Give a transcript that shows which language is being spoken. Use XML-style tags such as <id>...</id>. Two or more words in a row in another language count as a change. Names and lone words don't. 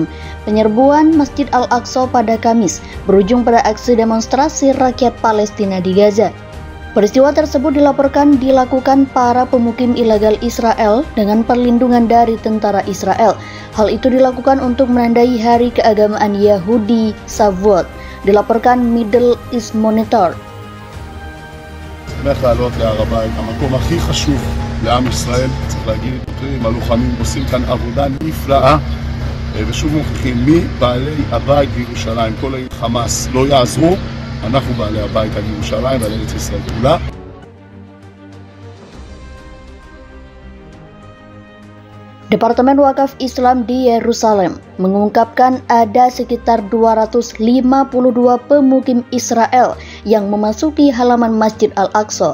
<id>Penyerbuan Masjid Al-Aqsa pada Kamis berujung pada aksi demonstrasi rakyat Palestina di Gaza. Peristiwa tersebut dilaporkan dilakukan para pemukim ilegal Israel dengan perlindungan dari tentara Israel. Hal itu dilakukan untuk menandai hari keagamaan Yahudi Shavuot, dilaporkan Middle East Monitor.</id> <he>שמח לעלות להר הבית, המקום הכי חשוב לעם ישראל, צריך להגיד את זה, הלוחמים עושים כאן עבודה נפלאה ושוב מוכיחים מי בעלי הבית בירושלים, כל העיר חמאס לא יעזרו, אנחנו בעלי הבית על ירושלים ועל ארץ ישראל כולה.</he> <id>Departemen Wakaf Islam di Yerusalem mengungkapkan ada sekitar 252 pemukim Israel yang memasuki halaman Masjid Al-Aqsa.</id>